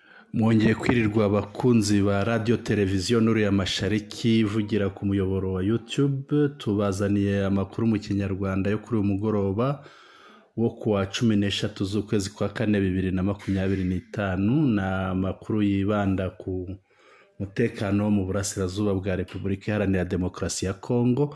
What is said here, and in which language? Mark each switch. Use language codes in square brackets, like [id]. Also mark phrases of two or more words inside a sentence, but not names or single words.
[rw] Mwongeye kwirirwa abakunzi ba radio televiziyo nuru ya Mashariki ivugira ku muyoboro wa YouTube. Tubazaniye amakuru mu Kinyarwanda yo kuri uyu mugoroba wo kuwa 13 z'ukwezi kwa 4 2025, na amakuru yibanda ku mutekano mu burasirazuba bwa Repubulika Iharanira Demokarasi ya Kongo.